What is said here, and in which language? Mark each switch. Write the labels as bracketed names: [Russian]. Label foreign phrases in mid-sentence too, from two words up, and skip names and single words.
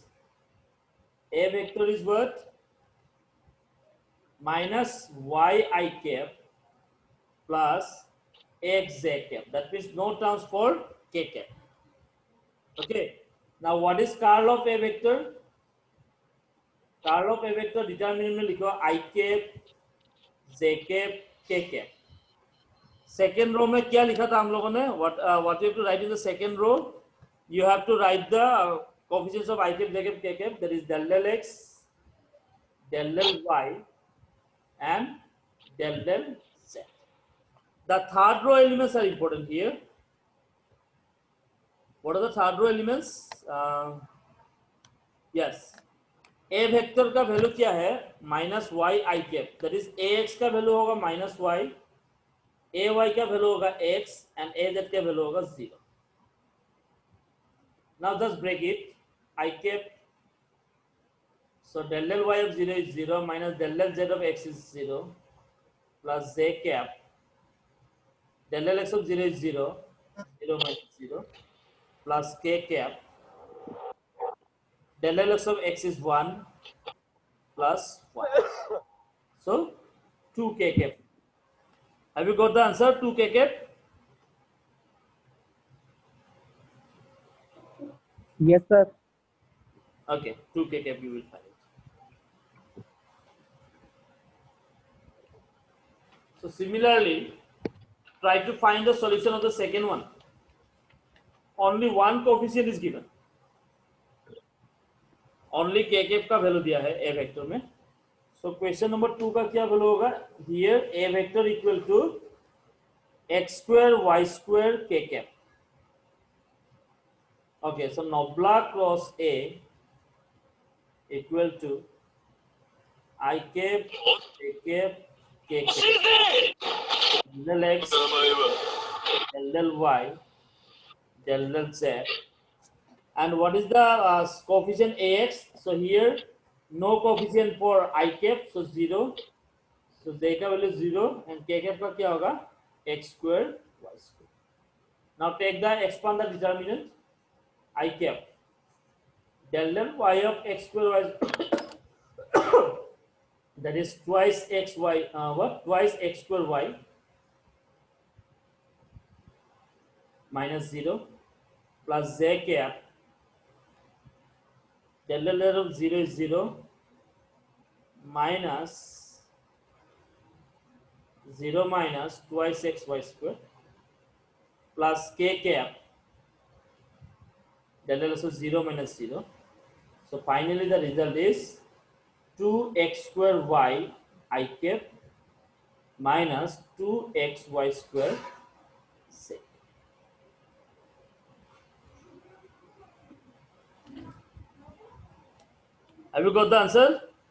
[English] A vector is what? Minus y I cap plus x j cap. That means no terms for k cap. Okay. Now what is curl of a vector? Curl of a vector determinant [Hindi] में लिखो [English] I cap, j cap, k cap. Second row [Hindi] में क्या लिखा था हम लोगों ने? [English] What you have to write in the second row? You have to write the coefficients of I cap, j cap, k cap. That is del del x, del del y, and del del z. The third row elements are important here. What are the third row elements? Yes. A vector [Hindi] का वैल्यू क्या है? [English] minus y I cap. that is a x [Hindi] का वैल्यू होगा [English] minus y, a y [Hindi] का वैल्यू होगा [English] x, and a z [Hindi] का वैल्यू होगा [English] 0. now just break it. I cap, so del del y of 0 is 0 minus del del z of x is 0 plus j cap. Del del x of 0 is 0, 0 minus 0 plus k cap Del Lx of x is 1 plus 1. So 2 k cap. Have you got the answer? 2 k cap? Yes, sir. Okay, 2 k cap you will find it. So similarly, try to find the solution of the second one. Only one coefficient is given. Only k cap [Hindi] का value दिया है [English] a vector में. So question number 2 [Hindi] का क्या value होगा? [English] Here a vector equal to x square y square k cap. Okay, so Nobla cross A equal to I cap, K cap, K cap, del X, del Y, del Z. And what is the coefficient AX? So here, no coefficient for I cap, so 0. So Z का value 0 and K cap [Hindi] का क्या होगा? [English] X square, Y square. Now take the expand the determinant I cap. Del Y of x square y that is twice x y twice x square y minus 0 plus z cap del L of 0 is 0 minus 0 minus twice x y square plus k cap del L of 0 minus 0. So finally the result is 2x square y I cap minus 2xy square z. Have you got the answer?